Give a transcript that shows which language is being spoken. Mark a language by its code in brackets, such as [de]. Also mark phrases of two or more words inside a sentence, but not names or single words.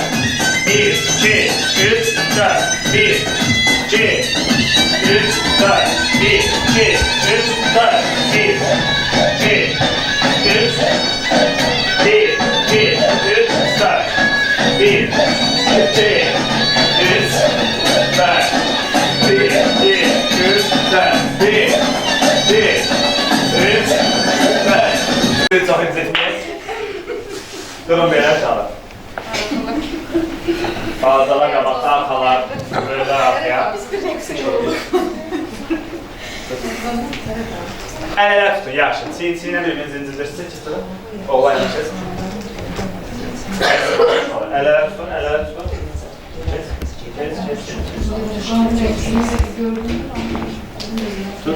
[tr] 1, 2, 3, 4. 1, 2, 3, 4, 1, 2, 3, 4, 1, 2, 3, 1, 2, 3, 4, 1, 2, 3, 4, 1, 2, 3, 4, 1, 2, 3, 4. Çok izletmeyiz. Durun beyler çalın. Bazılar kabakta arkalar, böyle arkaya. [az] Əllər tutun, yaxşı. Çiyin-çiyinə bir-birini zincirləşsin, çıxın. [tr] Oğlan yapacağız. [az] Əllər tutun, əllər tutun. Tut.